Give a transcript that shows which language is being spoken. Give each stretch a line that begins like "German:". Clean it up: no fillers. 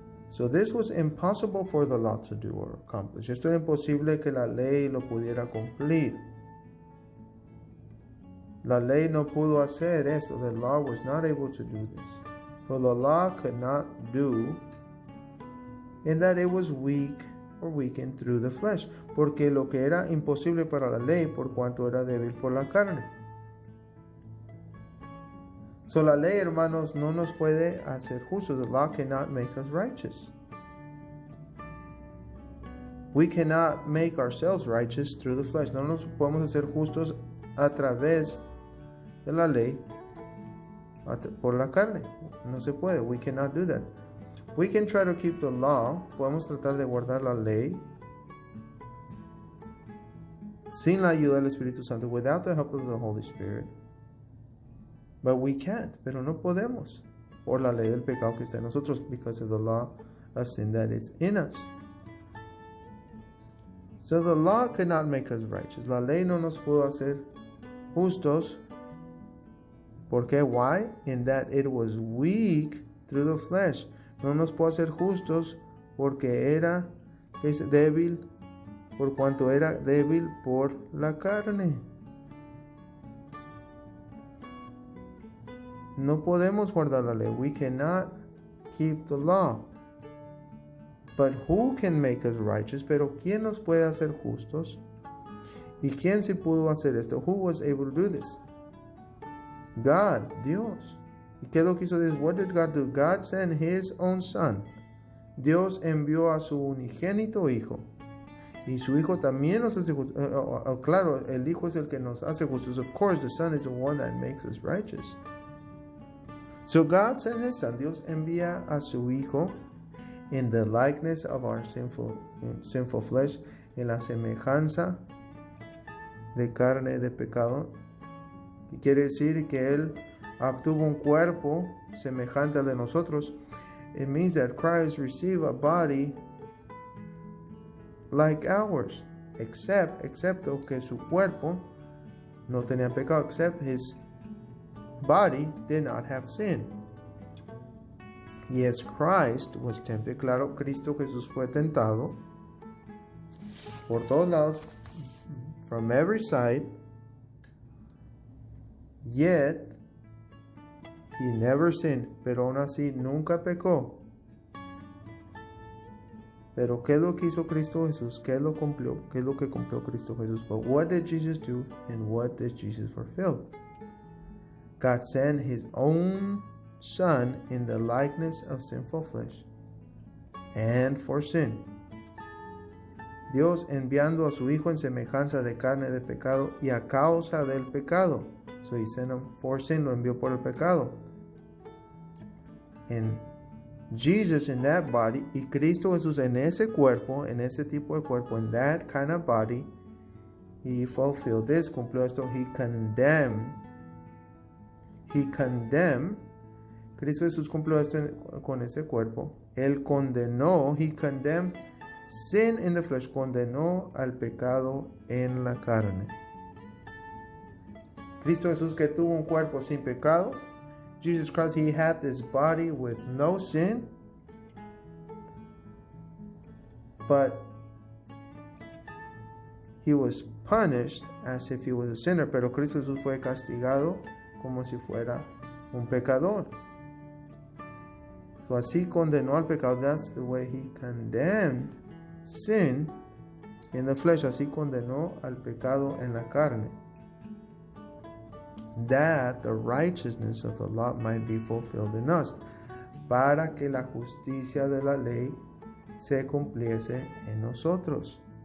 English: So this was impossible for the law to do or accomplish.
Spanish: Esto era imposible que la ley lo pudiera cumplir. La ley no pudo hacer esto.
English: The law was not able to do this. For the law could not do in that it was weak or weakened through the flesh.
Spanish: Porque lo que era imposible para la ley, por cuanto era débil por la carne. So la ley, hermanos, no nos puede hacer justos.
English: The law cannot make us righteous. We cannot make ourselves righteous through the flesh.
Spanish: No nos podemos hacer justos a través de la ley por la carne. No se puede.
English: We cannot do that. We can try to keep the law.
Spanish: Podemos tratar de guardar la ley sin la ayuda del Espíritu Santo,
English: without the help of the Holy Spirit. But we can't.
Spanish: Pero no podemos. Por la ley del pecado que está en nosotros,
English: because of the law of sin that is in us. So the law cannot make us righteous.
Spanish: La ley no nos pudo hacer justos. ¿Por qué?
English: Why? In that it was weak through the flesh.
Spanish: No nos pudo hacer justos porque era débil, por cuanto era débil por la carne. No podemos guardar la ley.
English: We cannot keep the law. But who can make us righteous?
Spanish: Pero ¿quién nos puede hacer justos? ¿Y quién se pudo hacer esto?
English: Who was able to do this? God, Dios.
Spanish: ¿Y qué lo que hizo Dios?
English: What did God do? God sent His own Son.
Spanish: Dios envió a su unigénito Hijo. Y su Hijo también nos hace justos. Claro, el Hijo es el que nos hace justos.
English: Of course, the Son is the one that makes us righteous. So God sent His Son.
Spanish: Dios envía a su Hijo
English: in the likeness of our sinful flesh,
Spanish: en la semejanza de carne de pecado. Y quiere decir que Él obtuvo un cuerpo semejante al de nosotros.
English: It means that Christ received a body like ours,
Spanish: excepto que su cuerpo no tenía pecado,
English: except His body did not have sin. Yes, Christ was tempted.
Spanish: Claro, Cristo Jesús fue tentado por todos lados,
English: from every side, yet He never sinned.
Spanish: Pero aún así nunca pecó. Pero ¿qué es lo que hizo Cristo Jesús? ¿Qué es lo que cumplió Cristo Jesús?
English: But what did Jesus do and what did Jesus fulfill? God sent His own Son in the likeness of sinful flesh and for sin.
Spanish: Dios enviando a su Hijo en semejanza de carne de pecado y a causa del pecado.
English: So He sent Him for sin,
Spanish: lo envió por el pecado.
English: And Jesus in that body,
Spanish: y Cristo Jesús en ese cuerpo, en ese tipo de cuerpo,
English: in that kind of body, He fulfilled this,
Spanish: cumplió esto.
English: He condemned.
Spanish: Cristo Jesús cumplió esto con ese cuerpo. Él condenó,
English: He condemned sin in the flesh,
Spanish: condenó al pecado en la carne. Cristo Jesús, que tuvo un cuerpo sin pecado.
English: Jesus Christ, He had this body with no sin. But He was punished as if He was a sinner.
Spanish: Pero Cristo Jesús fue castigado como si fuera un pecador. So así condenó al pecado.
English: That's the way He condemned sin in the flesh,
Spanish: así condenó al pecado en la carne,
English: that the righteousness of the law might be fulfilled in us,
Spanish: para que la justicia de la ley se cumpliese en nosotros.